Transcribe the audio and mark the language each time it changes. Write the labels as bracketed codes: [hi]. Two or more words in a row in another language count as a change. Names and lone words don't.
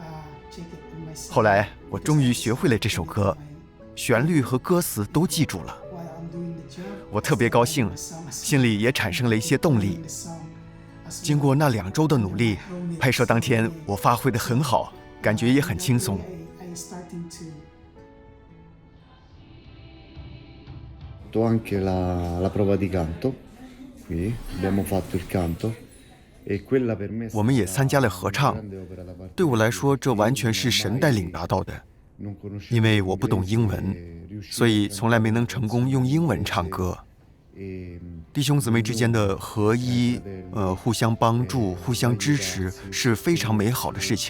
[zh] 后来我终于学会了这首歌，旋律和歌词都记住了。我特别高兴，心里也产生了一些动力。经过那2周的努力，拍摄当天我发挥得很好，感觉也很轻松。 [it] Anche la prova di canto, qui abbiamo fatto il canto e quella per me [zh] 我们也参加了合唱，对我来说这完全是神带领达到的，因为我不懂英文，所以从来没能成功用英文唱歌。弟兄姊妹之间的合一，互相帮助，互相支持，是非常美好的事情。